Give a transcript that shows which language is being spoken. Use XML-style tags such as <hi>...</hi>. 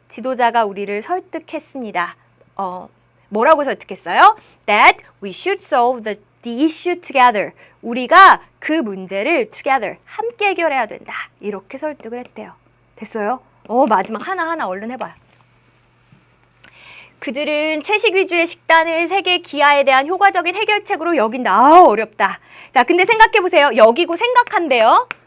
<ko>지도자가 우리를 설득했습니다. 뭐라고 설득했어요?</ko> <en>That we should solve the issue together.</en> <ko>우리가 그 문제를 together, 함께 해결해야 된다. 이렇게 설득을 했대요. 됐어요? 마지막 하나하나 얼른 해봐요. 그들은 채식 위주의 식단을 세계 기아에 대한 효과적인 해결책으로 여긴다. 어렵다. 자, 근데 생각해보세요. 여기고 생각한대요.</ko>